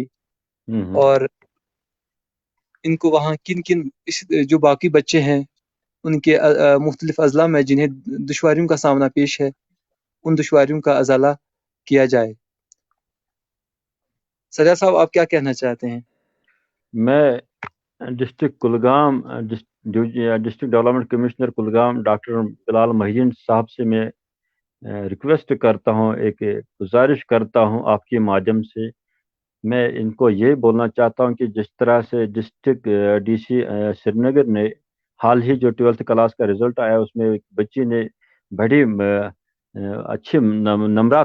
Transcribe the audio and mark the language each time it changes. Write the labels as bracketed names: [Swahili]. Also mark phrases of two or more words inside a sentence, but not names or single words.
[Urdu] اور ان کو وہاں جو باقی بچے ہیں ان کے مختلف اضلاع میں جنہیں دشواریوں کا سامنا پیش ہے، ان دشواریوں کا ازالہ کیا جائے. سجاد صاحب، آپ کیا کہنا چاہتے ہیں؟ میں ڈسٹرکٹ کلگام [English] district development commissioner [Urdu] کلگام ڈاکٹر بلال محی الدین صاحب سے میں ریکویسٹ کرتا ہوں، ایک گزارش کرتا ہوں آپ کے مادھیم سے. میں ان کو یہ بولنا چاہتا ہوں کہ جس طرح سے [English] district DC [Urdu] سری نگر نے حال ہی جو 12th کلاس کا رزلٹ آیا اس میں ایک بچی نے بڑی اچھے نمرات